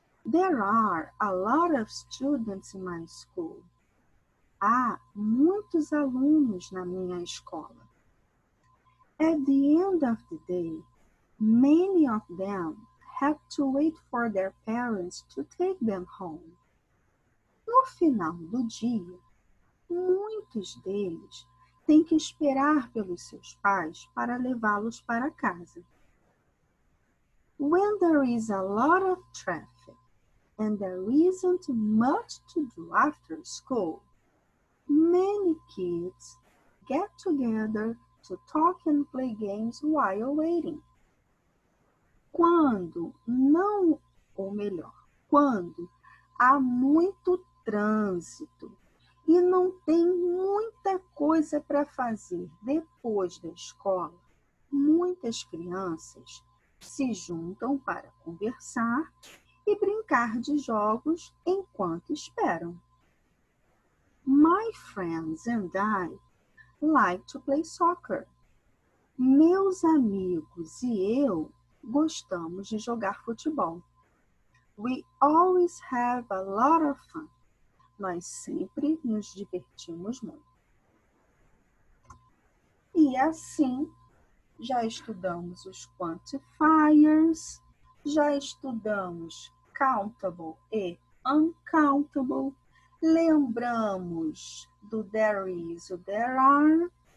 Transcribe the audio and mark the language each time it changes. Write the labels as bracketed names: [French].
[English] There are a lot of students in my school. [Portuguese] há muitos alunos na minha escola. [English] At the end of the day, many of them have to wait for their parents to take them home. [Portuguese] No final do dia, muitos deles têm que esperar pelos seus pais para levá-los para casa. [English] When there is a lot of traffic and there isn't much to do after school, many kids get together to talk and play games while waiting. [Portuguese] Quando não, ou melhor, quando há muito trânsito e não tem muita coisa para fazer depois da escola, muitas crianças se juntam para conversar e brincar de jogos enquanto esperam. [English] My friends and I like to play soccer. [Portuguese] Meus amigos e eu gostamos de jogar futebol. [English] We always have a lot of fun. [Portuguese] Nós sempre nos divertimos muito. E assim, já estudamos os quantifiers, já estudamos countable e uncountable, lembramos do there is, o there are.